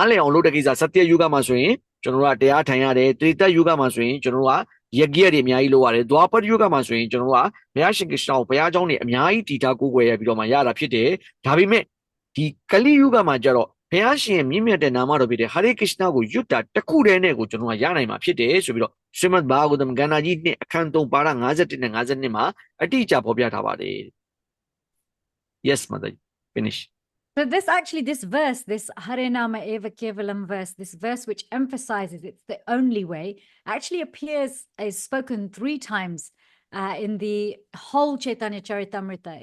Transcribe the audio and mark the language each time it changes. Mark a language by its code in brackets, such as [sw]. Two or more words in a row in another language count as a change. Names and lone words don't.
[my] လည်အောင်လုပ်တဲ့ကိစ္စစတ္တယုဂမှာဆိုရင်ကျွန်တော်တို့ကတရားထိုင်ရတယ်တရိတယုဂမှာဆိုရင်ကျွန်တော်တို့ကယက်ရက်တွေအများကြီးလုပ်ရတယ်ဒွါပတယုဂမှာဆိုရင်ကျွန်တော်တို့ကဘုရားရှင်ကೃষ্ဏကိုဘုရားကျောင်းတွေအများကြီးတည်ထားကိုးကွယ်ရပြီးတော့မှရတာဖြစ်တယ်ဒါပေမဲ့ဒီကလိယုဂမှာကျတော့ဘုရားရှင်မြင့်မြတ်တဲ့နာမတော်ဖြစ်တဲ့ဟရိကೃষ্ဏကိုယွတ်တာတခုတည်းနဲ့ကိုကျွန်တော်ကရနိုင်မှာဖြစ်တယ်ဆိုပြီးတော့ရှမတ်ဘာဂဝတမ်ကဏ္ဍကြီး2အခန်း3ပါဒ51နဲ့52မှာအတိအကျဖော်ပြထားပါတယ် [en] Yes mother finish So this verse, this Harinama Eva Kevalam verse, this verse which emphasizes it's the only way, actually is spoken 3 times in the whole Chaitanya Charitamrita.